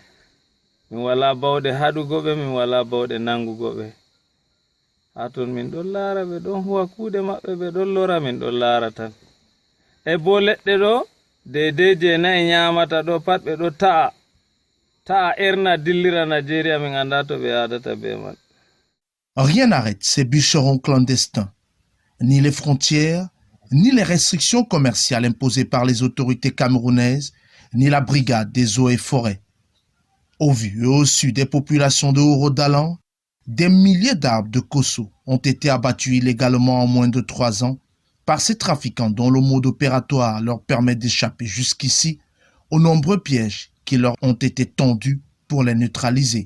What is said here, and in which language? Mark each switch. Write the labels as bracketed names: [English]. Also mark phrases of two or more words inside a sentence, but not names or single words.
[Fula] Min wala bawɗe haɗugo ɓe, min wala bawɗe nangugo ɓe. Ha ton min ɗon laara ɓe ɗon huwa kuuɗe maɓɓe, ɓe ɗon lora, min ɗon laara tan. E bo leɗɗe ɗo deydey je nayi nyamata ɗo pat ɓe ɗo ta'a erna dillira Nigeria, min anda to ɓe yadata be man. [French] Rien n'arrête ces bûcherons clandestins, ni les frontières, ni les restrictions commerciales imposées par les autorités camerounaises, ni la brigade des eaux et forêts. Au vu et au su des populations de Ourodalan, des milliers d'arbres de kosso ont été abattus illégalement en moins de 3 ans par ces trafiquants dont le mode opératoire leur permet d'échapper jusqu'ici aux nombreux pièges qui leur ont été tendus pour les neutraliser.